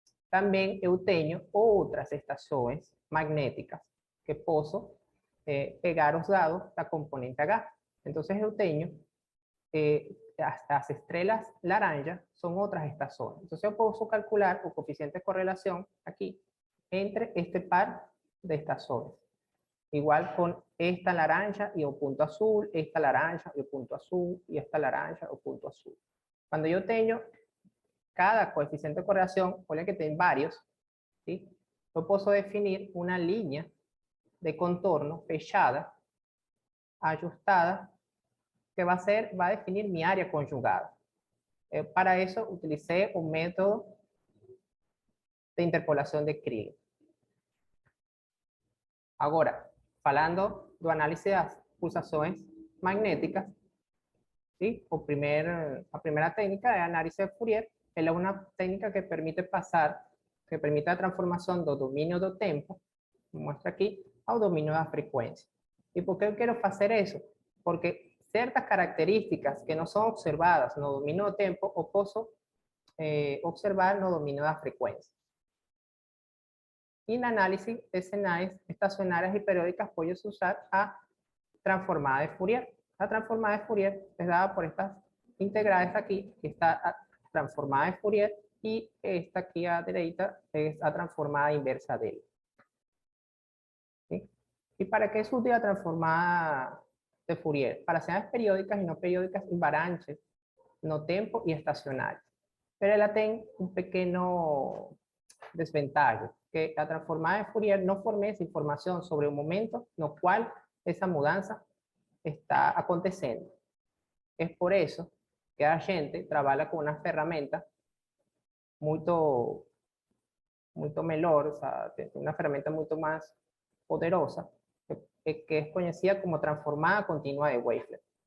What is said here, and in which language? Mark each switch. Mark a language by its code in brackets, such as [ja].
[pt] Também eu tenho outras estações magnéticas que posso pegar os dados da componente H. Então, eu tenho as estrelas laranja são outras estações. Então, eu posso calcular o coeficiente de correlação aqui entre este par de estações. [es] Igual con esta [pt] laranja [es] y el punto azul, esta laranja y el punto azul, y esta laranja y el punto azul. Cuando yo tengo cada coeficiente de correlación, [pt] olha que tem varios, [es] ¿sí? Yo puedo definir una línea de contorno [pt] fechada, [es] ajustada, que va a definir mi área conjugada. Para eso utilicé un método de interpolación de Krieg. [pt] Agora, falando do análisis das pulsações magnéticas, ¿sí? A primeira técnica é a análise de Fourier. Ela é uma técnica que permite a transformação do domínio do tempo, mostra aqui, ao domínio da frequência. E por que eu quero fazer isso? Porque certas características que não são observadas no domínio do tempo, eu posso observar no domínio da frequência. [es] Y en análisis de señales estacionarias y periódicas puedes usar [pt] a transformada [es] de Fourier. La transformada de Fourier es dada por estas integrales aquí, que está transformada de Fourier, y esta aquí a la derecha es la transformada inversa de él. ¿Sí? ¿Y para qué es útil la transformada de Fourier? Para señales periódicas y no periódicas invariantes, [pt] no tempo [es] y estacionarias. Pero ella tiene un pequeño desventaja, que [pt] a transformada de Fourier não fornece informação sobre o momento no qual essa mudança está acontecendo. É por isso que a gente trabalha com uma ferramenta muito melhor, [es] o sea, [pt] uma ferramenta muito mais poderosa, que é conhecida como transformada contínua de Wiright.